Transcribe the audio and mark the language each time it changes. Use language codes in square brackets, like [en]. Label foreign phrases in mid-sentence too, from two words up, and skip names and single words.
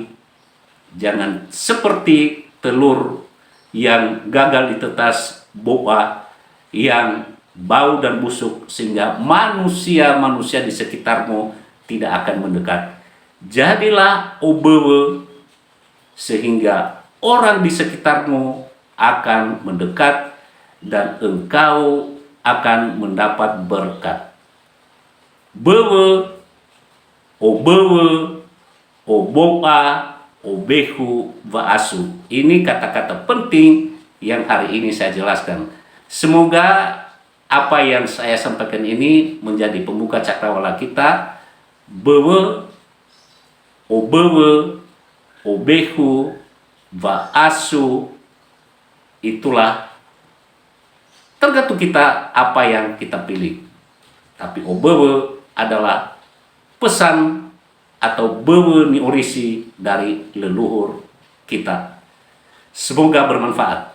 [id] Jangan seperti telur yang gagal ditetas boa, yang bau dan busuk, sehingga manusia-manusia di sekitarmu tidak akan mendekat. Jadilah obewe, sehingga orang di sekitarmu akan mendekat dan engkau akan mendapat berkat. [nia] Bewe, obewe, oboa, obehu, vaasu. [id] Ini kata-kata penting yang hari ini saya jelaskan. Semoga apa yang saya sampaikan ini menjadi pembuka cakrawala kita. [nia] Bewe, obewe, obehu, vaasu, [id] itulah tergantung kita apa yang kita pilih. Tapi obewe adalah pesan atau [nia] bewe ni orisi [id] dari leluhur kita. Semoga bermanfaat.